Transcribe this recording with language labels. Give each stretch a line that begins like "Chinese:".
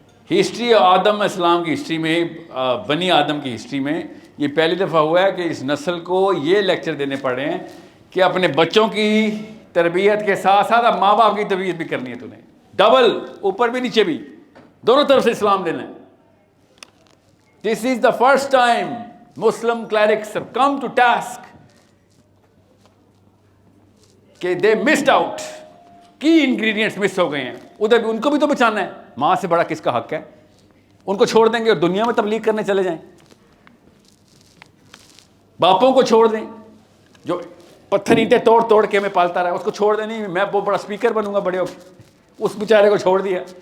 Urdu: History آدم اسلام کی history میں, بنی آدم کی ہسٹری میں یہ پہلی دفعہ ہوا ہے کہ اس نسل کو یہ لیکچر دینے پڑے ہیں کہ اپنے بچوں کی تربیت کے ساتھ ساتھ ماں باپ کی تربیت بھی کرنی ہے تمہیں, ڈبل, اوپر بھی نیچے بھی, دونوں طرف سے اسلام دینا ہے.
English: This is the first time Muslim clerics have come to task
Urdu: کہ
English: they missed out.
Urdu: کی انگریڈینٹس مس ہو گئے ہیں. ادھر بھی ان کو بھی تو بچانا ہے. ماں سے بڑا کس کا حق ہے؟ ان کو چھوڑ دیں گے اور دنیا میں تبلیغ کرنے چلے جائیں. باپوں کو چھوڑ دیں جو پتھر اینٹیں توڑ توڑ کے ہمیں پالتا رہا, اس کو چھوڑ دیں. نہیں میں بہت بڑا اسپیکر بنوں گا بڑے ہو کے, اس بیچارے کو چھوڑ دیا.